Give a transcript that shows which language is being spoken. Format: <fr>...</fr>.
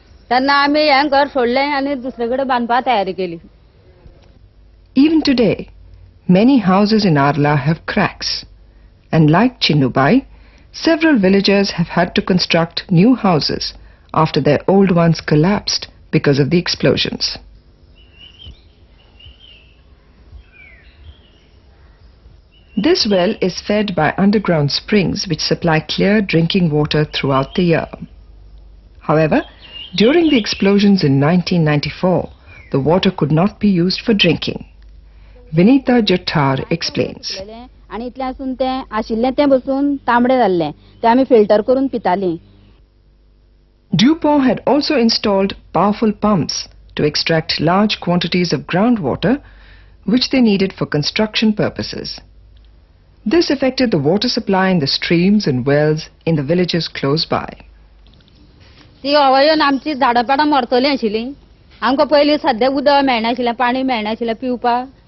<kok>तेन्ना आमी हें घर सोडलें आनी दुसरे कडेन बांदपाक तयारी केली.</kok> <en>Even today, many houses in Arla have cracks, and like Chinubai, several villagers have had to construct new houses after their old ones collapsed because of the explosions. This well is fed by underground springs which supply clear drinking water throughout the year. However, during the explosions in 1994, the water could not be used for drinking. Vinita Jattar explains.</en> <kok>आणि इतल्यासून ते आशिल्लें तें बसून तांबडे जाल्लें, ते आमी फिल्टर करून पितालीं.</kok> <en>Dupont had also installed powerful pumps to extract large quantities of groundwater which they needed for construction purposes. This affected the water supply in the streams and wells in the villages close by.</en> <kok>ती अवयन आमची झाडापाडां मरतली आशिल्ली. आमकां पयलीं सद्या उदक मेळनाशिल्लें, पाणी मेळनाशिल्लें पिवपाक.</kok>